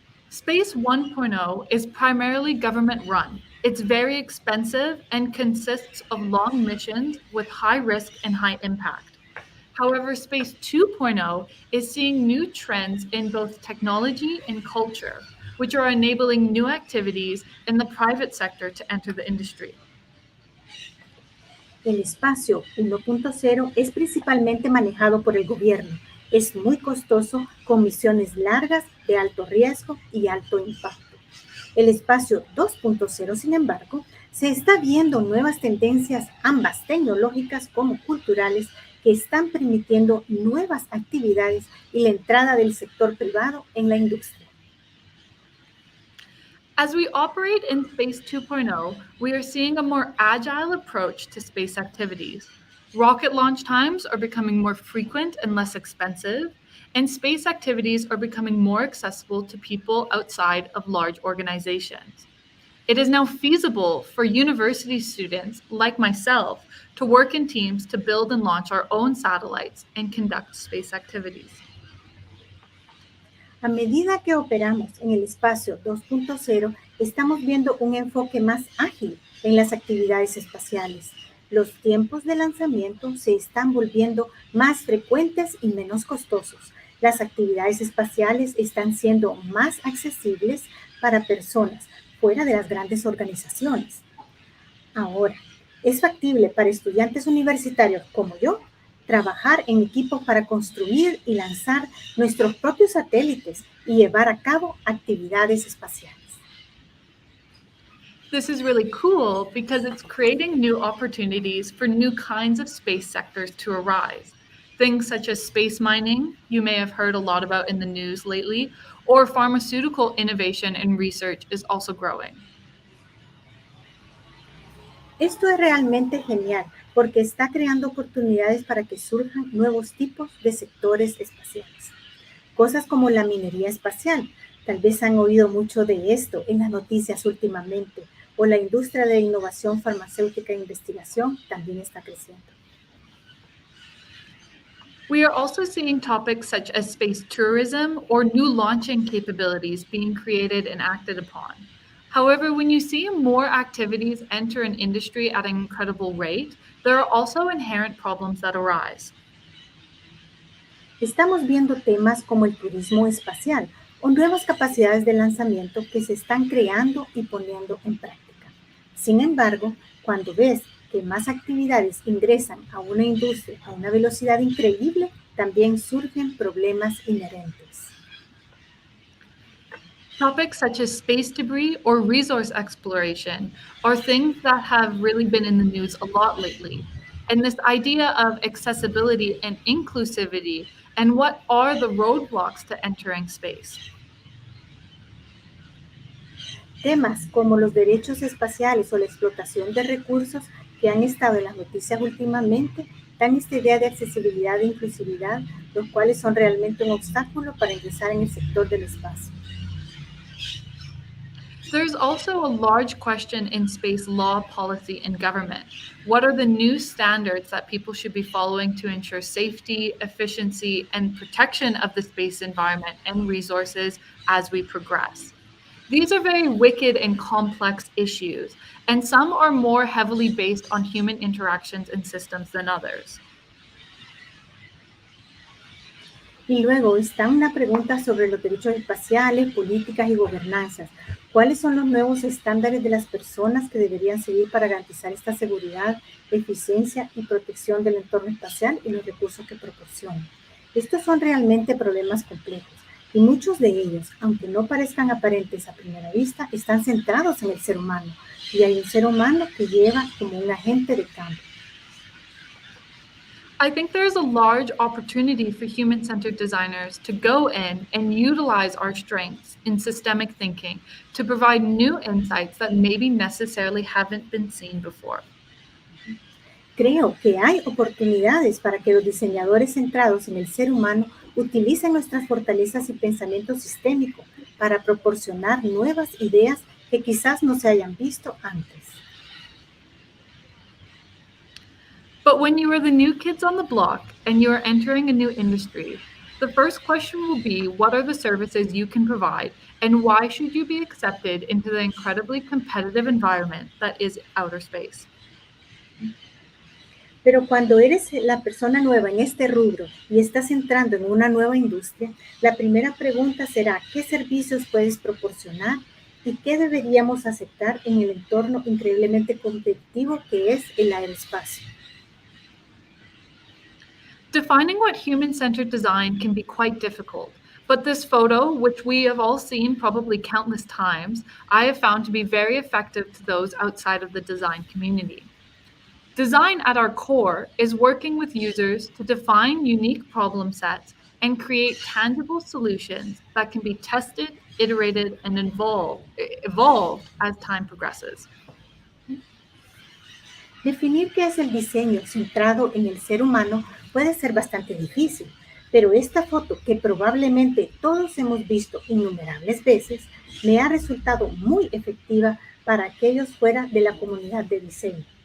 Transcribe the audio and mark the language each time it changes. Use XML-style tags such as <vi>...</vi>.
<en>Space 1.0 is primarily government run. It's very expensive and consists of long missions with high risk and high impact. However, Space 2.0 is seeing new trends in both technology and culture, which are enabling new activities in the private sector to enter the industry.</en> <es>El espacio 1.0 es principalmente manejado por el gobierno. Es muy costoso, con misiones largas, de alto riesgo y alto impacto. El espacio 2.0, sin embargo, se está viendo nuevas tendencias, ambas tecnológicas como culturales, que están permitiendo nuevas actividades y la entrada del sector privado en la industria.</es> <en>As we operate in Space 2.0, we are seeing a more agile approach to space activities. Rocket launch times are becoming more frequent and less expensive, and space activities are becoming more accessible to people outside of large organizations. It is now feasible for university students like myself to work in teams to build and launch our own satellites and conduct space activities.</en> <es>A medida que operamos en el espacio 2.0, estamos viendo un enfoque más ágil en las actividades espaciales. Los tiempos de lanzamiento se están volviendo más frecuentes y menos costosos. Las actividades espaciales están siendo más accesibles para personas fuera de las grandes organizaciones. Ahora, ¿es factible para estudiantes universitarios como yo trabajar en equipo para construir y lanzar nuestros propios satélites y llevar a cabo actividades espaciales?</es> <en>This is really cool because it's creating new opportunities for new kinds of space sectors to arise. Things such as space mining, you may have heard a lot about in the news lately, or pharmaceutical innovation and research is also growing.</en> <es>Esto es realmente genial porque está creando oportunidades para que surjan nuevos tipos de sectores espaciales. Cosas como la minería espacial. Tal vez han oído mucho de esto en las noticias últimamente, o la industria de innovación farmacéutica e investigación también está creciendo.</es> <en>We are also seeing topics such as space tourism or new launching capabilities being created and acted upon. However, when you see more activities enter an industry at an incredible rate, there are also inherent problems that arise.</en> <es>Estamos viendo temas como el turismo espacial o nuevas capacidades de lanzamiento que se están creando y poniendo en práctica. Sin embargo, cuando ves que más actividades ingresan a una industria a una velocidad increíble, también surgen problemas inherentes.</es> <en>Topics such as space debris or resource exploration are things that have really been in the news a lot lately. And this idea of accessibility and inclusivity and what are the roadblocks to entering space.</en> <es>Temas como los derechos espaciales o la explotación de recursos que han estado en las noticias últimamente dan esta idea de accesibilidad e inclusividad, los cuales son realmente un obstáculo para ingresar en el sector del espacio.</es> <en>There's also a large question in space law, policy, and government. What are the new standards that people should be following to ensure safety, efficiency, and protection of the space environment and resources as we progress? These are very wicked and complex issues, and some are more heavily based on human interactions and systems than others.</en> <es>Y luego está una pregunta sobre los derechos espaciales, políticas y gobernanzas. ¿Cuáles son los nuevos estándares de las personas que deberían seguir para garantizar esta seguridad, eficiencia y protección del entorno espacial y los recursos que proporciona? Estos son realmente problemas complejos y muchos de ellos, aunque no parezcan aparentes a primera vista, están centrados en el ser humano y hay un ser humano que lleva como un agente de cambio.</es> <en>I think there's a large opportunity for human-centered designers to go in and utilize our strengths in systemic thinking to provide new insights that maybe necessarily haven't been seen before.</en> <es>Creo que hay oportunidades para que los diseñadores centrados en el ser humano utilicen nuestras fortalezas y pensamiento sistémico para proporcionar nuevas ideas que quizás no se hayan visto antes.</es> <en>But when you are the new kids on the block and you are entering a new industry, the first question will be, what are the services you can provide and why should you be accepted into the incredibly competitive environment that is outer space?</en> <es>Pero cuando eres la persona nueva en este rubro y estás entrando en una nueva industria, la primera pregunta será ¿qué servicios puedes proporcionar y qué deberíamos aceptar en el entorno increíblemente competitivo que es el aeroespacio?</es> <en>Defining what human-centered design can be quite difficult, but this photo, which we have all seen probably countless times, I have found to be very effective to those outside of the design community. Design at our core is working with users to define unique problem sets and create tangible solutions that can be tested, iterated, and evolved as time progresses.</en> <es>Definir qué es el diseño centrado en el ser humano puede ser bastante difícil, pero esta foto, que probablemente todos hemos visto innumerables veces, me ha resultado muy efectiva para aquellos fuera de la comunidad de diseño.</es>